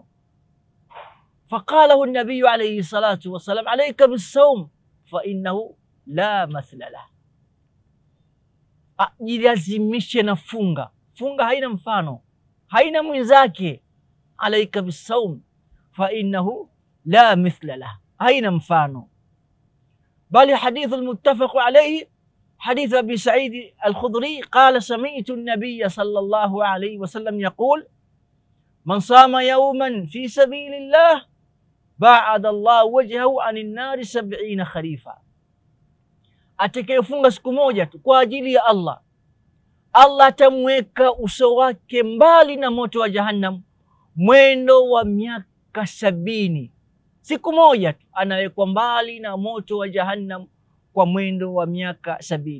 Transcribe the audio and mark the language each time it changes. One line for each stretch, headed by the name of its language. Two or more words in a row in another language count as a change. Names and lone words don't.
Arabic: فقال له النبي عليه الصلاة والسلام عليك بالصوم فإنه لا مثل له.
Swahili: Jilazimishe na funga. Funga haina mfano, haina mwenzake.
Arabic: عليك بالصوم فإنه لا مثل له,
Swahili: haina mfano.
Arabic: بل حديث المتفق عليه, حديث أبي سعيد الخضري قال سمعت النبي صلى الله عليه وسلم يقول من صام يوما في سبيل الله باعد الله وجهه عن النار 70 خريفا.
Swahili: Atakayefunga siku moja tu kwa ajili ya Allah, Allah atamweka uso wake mbali na moto wa Jahannam mwendo wa miaka 70. Siku moja tu anawekwa mbali na moto wa Jahannam kwa mwendo wa miaka 70.